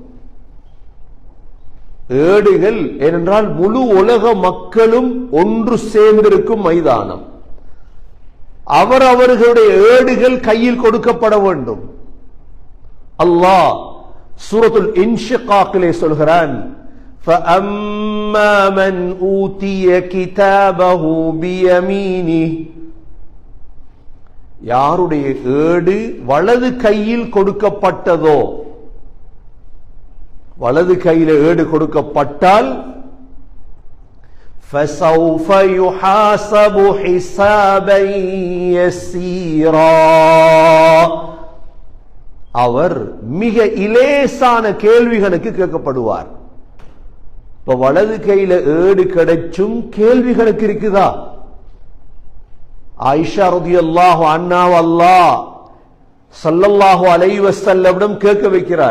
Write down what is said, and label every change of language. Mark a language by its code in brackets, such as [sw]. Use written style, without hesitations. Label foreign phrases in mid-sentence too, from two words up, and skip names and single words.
[ta] ஏடுகள் ஏனென்றால் முழு உலக மக்களும் ஒன்று சேர்ந்திருக்கும் மைதானம். அவர்களுடைய ஏடுகள் கையில் கொடுக்கப்பட வேண்டும். அல்லாஹ் சூரத்துல் இன்ஷிகாக்கிலே சொல்கிறான், [ar] فَأَمَّا مَنْ أُوتِيَ كِتَابَهُ بِيَمِينِهِ, [ta] யாருடைய ஏடு வலது கையில் கொடுக்கப்பட்டதோ, வலது கையில் ஏடு கொடுக்கப்பட்டால் [ar] فَسَوْفَ يُحَاسَبُ حِسَابًا يَسِيرًا, [ta] அவர் மிக இலேசான கேள்விகளுக்கு கேட்கப்படுவார். இப்ப வலது கையில ஏடு கிடைச்சும் கேள்விகளுக்கு இருக்குதா? ஆயிஷா [ar] رضي الله عنها الله صلى الله عليه وسلم [ta] கேட்க வைக்கிறார்.